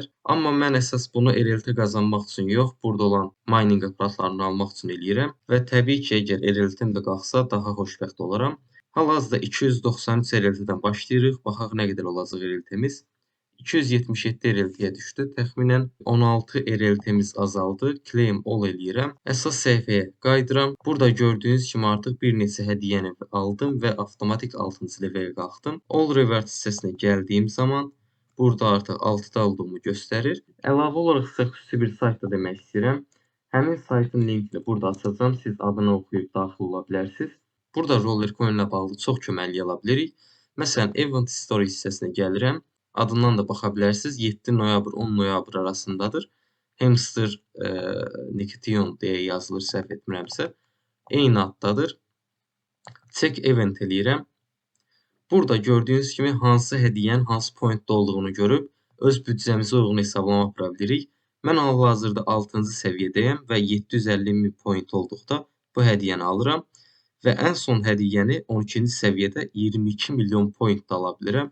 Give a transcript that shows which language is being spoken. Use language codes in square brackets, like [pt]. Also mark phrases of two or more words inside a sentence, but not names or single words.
[az] Amma mən əsas bunu RLT qazanmaq üçün yox, burada olan mining aparatlarını almaq üçün eləyirəm və təbii ki, əgər RLT-im də qalxsa daha xoşbəxt olaram. Hal-hazırda 293 RLT-dən başlayırıq. Baxaq nə qədər olacaq RLT-miz. 277 RLT-yə düşdü. Təxminən 16 RLT-miz azaldı. [en] Claim all [az] eləyirəm. Əsas səhifəyə qayıdıram. Burada gördüyünüz kimi artıq bir neçə hədiyyəni aldım və avtomatik 6-cı levelə qalxdım. [en] All reward [az] hissəsinə gəldiyim zaman burada artıq 6-da olduğumu göstərir. Əlavə olaraq sizə xüsusi bir sayt da demək istəyirəm. Həmin saytın linkini burada açacağam. Siz adını oxuyub daxil ola bilərsiniz. Burada Rollercoin ilə bağlı çox köməklik ala bilirik. Məsələn, [en] Event History [az] hissəsinə gəlirəm. Adından da baxa bilərsiniz. 7 noyabr 10 noyabr arasındadır. Hamster Nikition deyə yazılır səhv etmirəmsə. Eyni addadır. [en] Check event [az] eləyirəm. Burada gördüyünüz kimi hansı hədiyyənin hansı pointdə olduğunu görüb öz büdcəmizə uyğun hesablama apara bilirik. Mən hal-hazırda 6-cı səviyyədəyəm və 750.000 point olduqda bu hədiyyəni alıram və ən son hədiyyəni 12-ci səviyyədə 22 milyon point ala bilirəm.